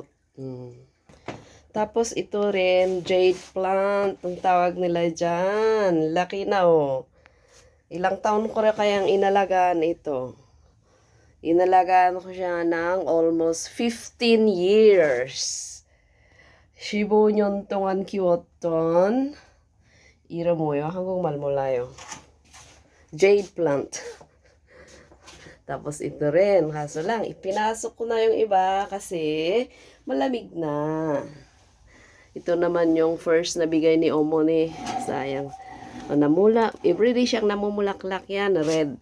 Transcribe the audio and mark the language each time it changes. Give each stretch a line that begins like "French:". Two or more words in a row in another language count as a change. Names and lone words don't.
Filipino: Tapos ito rin,
English: jade plant,
Filipino: ang tawag nila dyan. Laki na, oh. Ilang taon ko rin kayang inalagaan ito. Inalagaan ko siya ng
English: almost 15 years.
Korean: 15년 동안 키웠던 이름 뭐예요? 한국말 몰라요.
English: Jade plant.
Filipino: Tapos ito rin, kaso lang, ipinasok ko na yung iba kasi malamig na. Ito naman yung first na bigay ni Omone. Sayang. Everyday siyang namumulaklak yan, red.